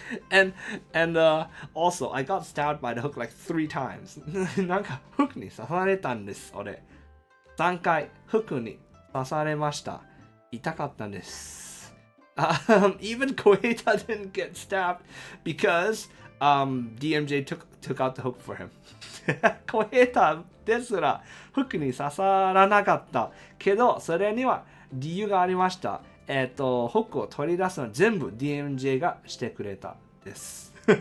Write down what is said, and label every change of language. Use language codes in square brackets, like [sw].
[en] And also, I got stabbed by the hook like 3 times. [ja] なんか、フックに刺されたんです、俺。3回、フックに刺されました。痛かったんです。 [en] Even Koheta didn't get stabbed because DMJ took out the hook for him. [ja] Koheta ですら、フックに刺さらなかった。けど、それには理由がありました。ホックを取り出すのは全部 DMJ がしてくれたです。